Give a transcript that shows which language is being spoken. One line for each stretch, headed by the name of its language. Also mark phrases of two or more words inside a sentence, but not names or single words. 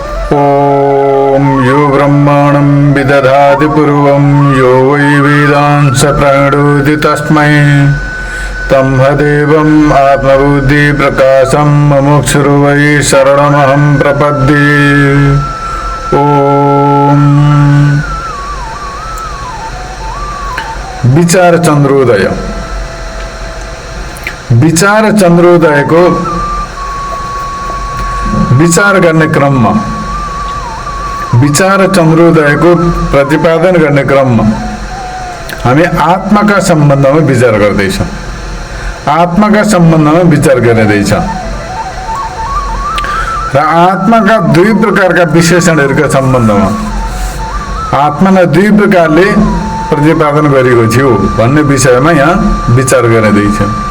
Sanskrit: ओम यो ब्रह्माणं विदधाति पूर्वं यो वै वेदांस प्रणोति तस्मै तमहदेवम् आत्मबुद्धि प्रकाशं मुमुक्षुर् वै शरणमहं प्रपद्ये।
Nepali: ओम विचार चंद्रोदय। विचार चंद्रोदय को विचार गर्ने क्रममा, विचार चंद्रोदय को प्रतिपादन गर्ने क्रममा हामी आत्माका सम्बन्धमा विचार गर्दैछौँ। आत्माका सम्बन्धमा विचार गरिँदैछौँ र आत्माका दुई प्रकारका विशेषणहरूका सम्बन्धमा आत्मालाई दुई प्रकारले प्रतिपादन गरेको थियो भन्ने विषयमा यहाँ विचार गरिँदैछ।